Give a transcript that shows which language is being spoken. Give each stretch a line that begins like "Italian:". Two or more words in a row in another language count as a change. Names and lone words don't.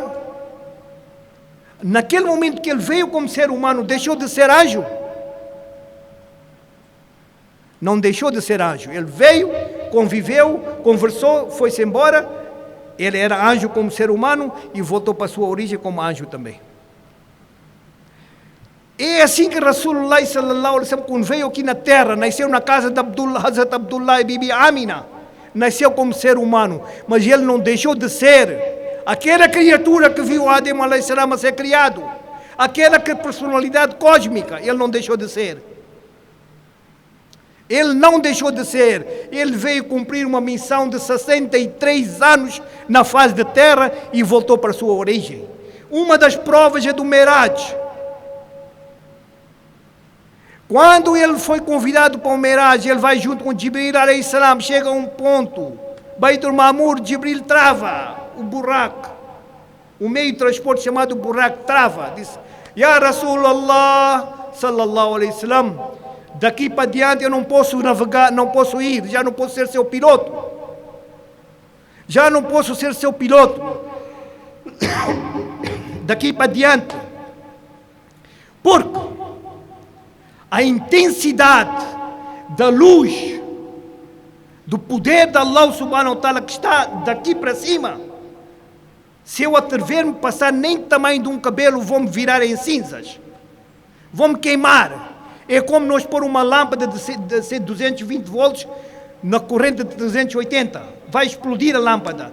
Portuguese: Naquele momento que ele veio como ser humano, deixou de ser anjo? Não deixou de ser anjo. Ele veio, conviveu, conversou, foi-se embora. Ele era anjo como ser humano e voltou para a sua origem como anjo também. É assim que Rasulullah
Arabic: صلى الله عليه وسلم,
Portuguese: quando veio aqui na terra, nasceu na casa de Hazrat Abdullah e Bibi Amina. Nasceu como ser humano, mas ele não deixou de ser aquela criatura que viu Adem
Arabic: عليه السلام
Portuguese: a ser criado. Aquela personalidade cósmica, ele não deixou de ser. Ele não deixou de ser. Ele veio cumprir uma missão de 63 anos na face da terra e voltou para a sua origem. Uma das provas é do Miraj. Quando ele foi convidado para o Miraj, ele vai junto com Jibril
Arabic: عليه السلام,
Portuguese: chega a um ponto, Baitul Ma'mur, Jibril trava o buraco. O meio de transporte chamado buraco trava. Diz,
Arabic: يا رسول الله صلى الله عليه وسلم,
Portuguese: daqui para diante eu não posso navegar, não posso ir, já não posso ser seu piloto. Já não posso ser seu piloto. Daqui para diante. Porque a intensidade da luz, do poder de Allah
Arabic: سبحانه وتعالى
Portuguese: que está daqui para cima, se eu atrever-me a passar nem tamanho de um cabelo, vou-me virar em cinzas. Vou-me queimar. É como nós pôr uma lâmpada de 220 volts na corrente de 380. Vai explodir a lâmpada.